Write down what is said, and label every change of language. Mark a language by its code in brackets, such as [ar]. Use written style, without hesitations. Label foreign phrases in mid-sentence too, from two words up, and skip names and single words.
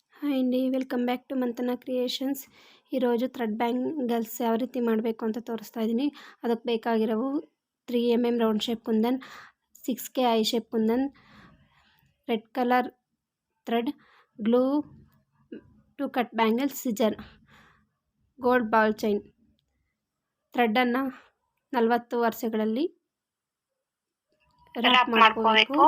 [te] హాయ్ అండి, [en] welcome back to [te] మంతನ ಕ್ರಿಯೇಷನ್ಸ್. [kn] ఈరోజు [en] thread bangles [kn] ಯಾವ ರೀತಿ ಮಾಡಬೇಕು ಅಂತ ತೋರಿಸ್ತಾ ಇದ್ದೀನಿ. ಅದಕ್ಕೆ ಬೇಕಾಗಿರೋವು 3mm [en] round shape [kn] ಕುಂದನ್, 6K [en] I shape [kn] ಕುಂದನ್, [en] red colour thread, [kn] ಗ್ಲೂ, 2 [en] cut bangles, [kn] ಸಿಜರ್, [en] gold ball chain. [kn] ಥ್ರೆಡ್ಡನ್ನು 40 ವರುಸಗಳಲ್ಲಿ ರ್ಯಾಪ್ ಮಾಡ್ಕೋಬೇಕು.